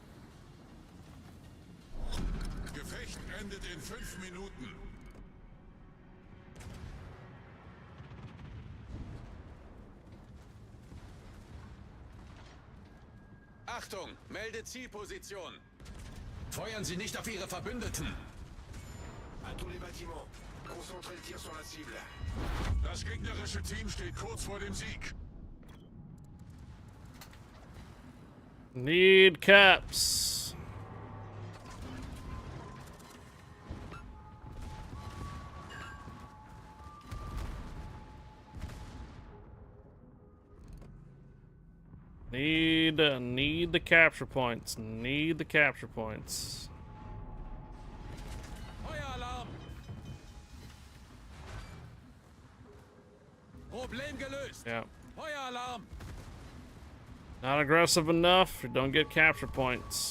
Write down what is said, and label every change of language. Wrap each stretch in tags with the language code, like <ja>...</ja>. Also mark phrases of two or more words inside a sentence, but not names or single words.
<de>Gefecht endet in 5 Minuten. Achtung, melde Zielposition. Feuern Sie nicht auf Ihre Verbündeten.</de> <fr>À tous les bâtiments. Concentrez le tir sur la cible.</fr> <de>Das gegnerische Team steht kurz vor dem Sieg.</de> <en>Need caps. Need the capture points. Need the capture points.</en> <de>Feueralarm! Problem gelöst.</de> <en>Yeah.</en> <de>Feueralarm!</de> <en>Not aggressive enough. You don't get capture points.</en>